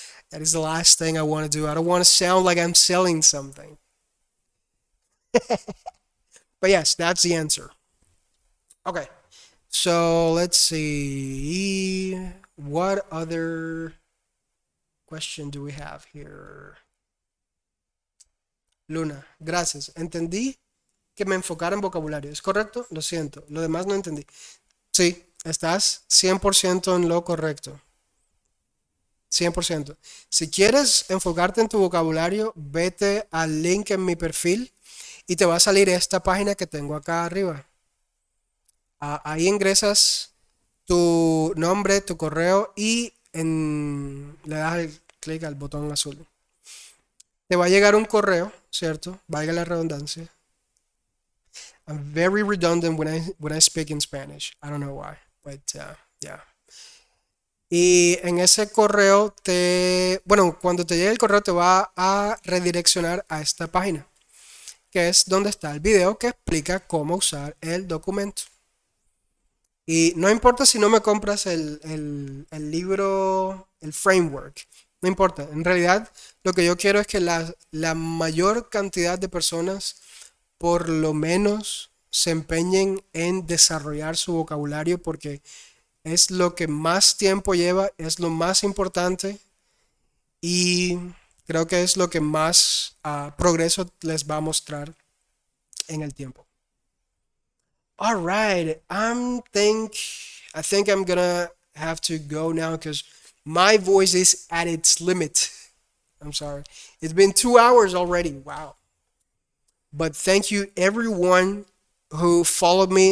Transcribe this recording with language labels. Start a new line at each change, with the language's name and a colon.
English: That is the last thing I want to do. I don't want to sound like I'm selling something. But yes, that's the answer. Okay. So let's see. What other question do we have here?
Spanish: Luna, gracias. Entendí que me enfocara en vocabulario. ¿Es correcto? Lo siento. Lo demás no entendí. Sí, estás 100% en lo correcto. 100%. Si quieres enfocarte en tu vocabulario, vete al link en mi perfil y te va a salir esta página que tengo acá arriba. Ahí ingresas tu nombre, tu correo y le das el clic al botón azul. Te va a llegar un correo, ¿cierto? Valga la redundancia.
English: I'm very redundant when I speak in Spanish. I don't know why, but yeah.
Spanish: Y en ese correo cuando te llegue el correo te va a redireccionar a esta página, que es donde está el video que explica cómo usar el documento. Y no importa si no me compras el libro, el framework, no importa. En realidad, lo que yo quiero es que la mayor cantidad de personas por lo menos se empeñen en desarrollar su vocabulario porque es lo que más tiempo lleva, es lo más importante y creo que es lo que más progreso les va a mostrar en el tiempo.
English: All right, I think I'm gonna have to go now because my voice is at its limit. I'm sorry. It's been 2 hours already. Wow. But thank you everyone who followed me.